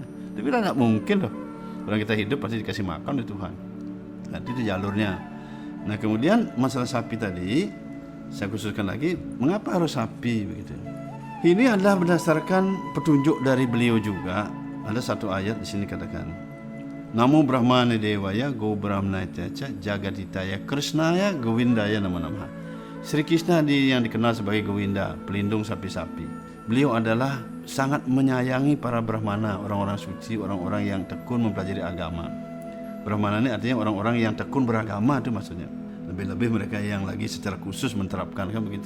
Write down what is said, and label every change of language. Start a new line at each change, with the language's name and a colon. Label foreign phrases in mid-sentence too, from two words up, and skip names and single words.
Indonesian: Tapi tidak mungkin loh, orang kita hidup pasti dikasih makan oleh Tuhan. Nah, itu jalurnya. Nah kemudian masalah sapi tadi saya khususkan lagi, mengapa harus sapi begitu? Ini adalah berdasarkan petunjuk dari beliau juga. Ada satu ayat di sini katakan,
Sanskrit: Namo Brahmane Devaya Go Brahmanaya Jagaditaya Krishnaya Govindaya nama-nama.
Indonesian: Sri Krishna yang dikenal sebagai Govinda, pelindung sapi-sapi. Beliau adalah sangat menyayangi para Brahmana, orang-orang suci, orang-orang yang tekun mempelajari agama. Brahmana ini artinya orang-orang yang tekun beragama, itu maksudnya. Lebih-lebih mereka yang lagi secara khusus menerapkan, kan begitu.